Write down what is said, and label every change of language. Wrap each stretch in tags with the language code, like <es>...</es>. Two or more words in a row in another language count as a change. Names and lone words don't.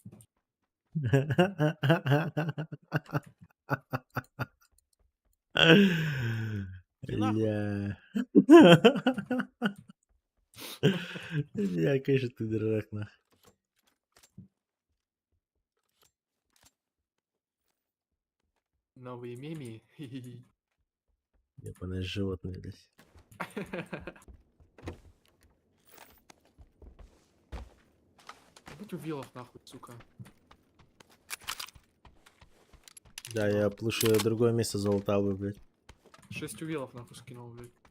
<ru>Бля. Бля, конечно, ты дурак, нахуй. Новые меми. Хи-хи-хи. Ебаное животное, блядь. Будь увилов нахуй, сука. Да, я б лучше другое место залутал бы, блядь. 6 увилов нахуй скинул, блядь.</ru>